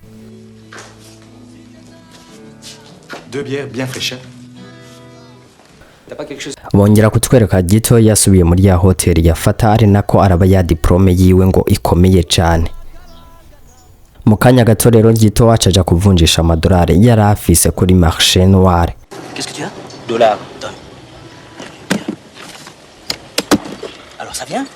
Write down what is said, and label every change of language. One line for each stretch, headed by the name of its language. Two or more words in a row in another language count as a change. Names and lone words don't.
French: Deux bières bien fraîches.
Rundi: Bongera kutwereka Gito yasubiye muri ya hotel yafata ari nako araba ya diplome yiwe ngo ikomeye cyane. Mu kanya gato rero Gito acaja kuvunjisha amadolari yari afise kuri
French: marché noir. Qu'est-ce que tu as? Dollars, donne. Alors ça vient?